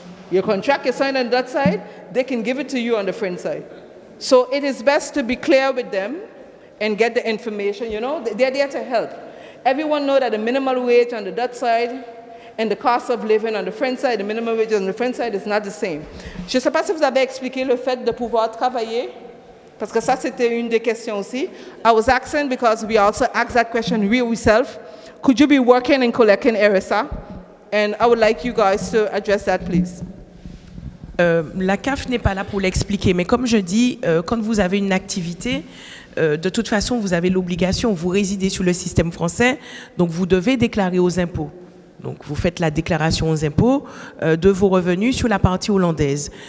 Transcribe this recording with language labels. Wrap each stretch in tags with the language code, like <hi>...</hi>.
<en>Your contract is signed on the Dutch side, they can give it to you on the French side. So it is best to be clear with them and get the information, you know, they're there to help. Everyone knows that the minimum wage on the Dutch side and the cost of living on the French side, the minimum wage on the French side is not the same.</en> <fr>Je ne sais pas si vous avez expliqué le fait de pouvoir travailler, parce que ça c'était une des questions aussi.</fr> <en>I was asking because we also asked that question we ourselves. Could you be working and collecting RSA? And I would like you guys to address that, please.</en> <fr>La CAF n'est pas là pour l'expliquer, mais comme je dis, quand vous avez une activité, de toute façon, vous avez l'obligation, vous résidez sur le système français, donc vous devez déclarer aux impôts. Donc vous faites la déclaration aux impôts de vos revenus sur la partie hollandaise.</fr>